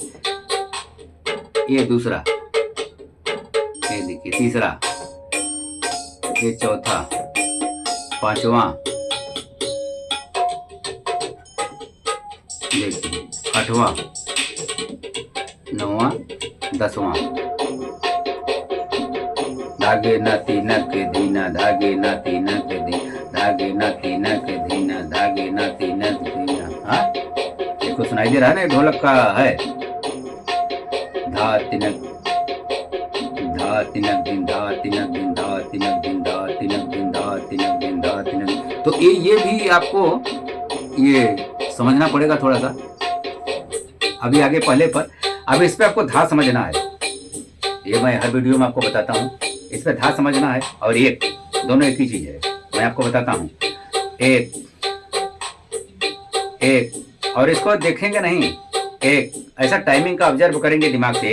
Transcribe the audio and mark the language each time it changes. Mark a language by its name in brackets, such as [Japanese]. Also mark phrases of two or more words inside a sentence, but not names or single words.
[Hindi] ये दूसरा, ये देखिए तीसरा, ये चौथा, पांचवा, देखिए आठवां, नौवां, 10वां। धागे न तीनक दीना, धागे न तीनक दी, धागे न तीनक दीना, धागे न तीनक दीना। हाँ, देखो सुनाई दे रहा है ना, ढोलक का है। धा तिनक, धा तिनक दिन, धा तिनक दिन, धा तिनक दिन, धा तिनक दिन, धा तिनक दिन, धा तिनक। तो ये भी आपको ये समझना पड़ेगा थोड़ा सा, अभी आगे पहले पर। अब इस पे आपको धा समझना है, ये मैं हर वीडियो में आपको बताता हूँ, इस पे धा समझना है और एक, दोनों एक ही चीज है। मैं आपको बताता हूँ, एक एक, और इसको देखेंगे नहीं, एक ऐसा टाइमिंग का ऑब्जर्व करेंगे दिमाग से।